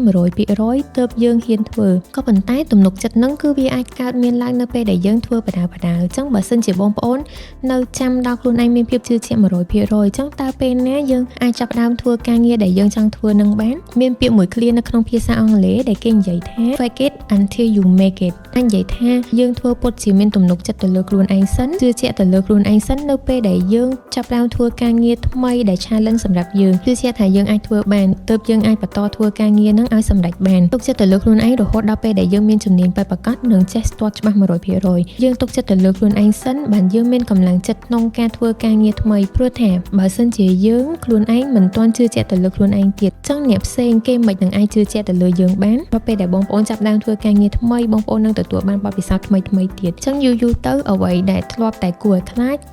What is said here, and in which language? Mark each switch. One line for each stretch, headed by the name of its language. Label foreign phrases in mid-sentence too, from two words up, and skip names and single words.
Khmer: 100% ទើបយើងហ៊ានធ្វើក៏ប៉ុន្តែទំនុកចិត្តហ្នឹងគឺវាអាចកើតមានឡើងនៅពេលដែលយើងធ្វើបដាអញ្ចឹងបើសិនជាបងប្អូននៅចាំដល់ខ្លួនឯងមានភាពជឿជាក់ 100% អញ្ចឹងតើពេលណាយើងអាចចាប់ដើមធ្វើការងារ ដែលយើងចង់ធ្វើនឹងបានមានពាក្យមួយឃ្លានៅក្នុងភាសាអង់គ្លេសដែលគេនិយាយថា
English: fake it until you make it
Khmer: អាចនិយាយថាយើងធ្វើពុតជាមានទំនុកចិត្តទៅលើខ្លួនឯង សិនជឿជាក់ទៅលើខ្លួនឯងសិននៅពេលដែលយើងចាប់ផ្ដើមធ្វើការងារថ្មីដែល challenge សម្រាប់យើងជឿជាក់ថាយើងអាចធ្វើបានទើប យើងអាចបន្តធ្វើការងារនឹងឲ្យសម្រេចបានទុកចិត្តទៅលើខ្លួនឯងរហូតដល់ពេលដែលយើងមានជំនាញពិតប្រាកដនិងចេះស្ទាត់ច្បាស់ 100% យើងទុកចិត្តទៅលើខ្លួនឯងសិនបានយើងមានកម្លាំងចិត្តក្នុងការធ្វើការងារថ្មីព្រោះថាបើសិនជាយើងខ្លួនឯងមិនទាន់ជឿជាក់ទៅលើខ្លួនឯងទៀតចឹងអ្នកផ្សេងគេមិននឹងអាចជឿជាក់ទៅលើយើងបានដល់ពេលដែលបងប្អូនចាប់ផ្ដើមធ្វើការងារថ្មីបងប្អូននឹងទទួលបានបទពិសោធន៍ថ្មីទៀតចឹងយូរទៅអ្វីដែលធ្លាប់តែគួរឲ្យខ្លាចក៏វា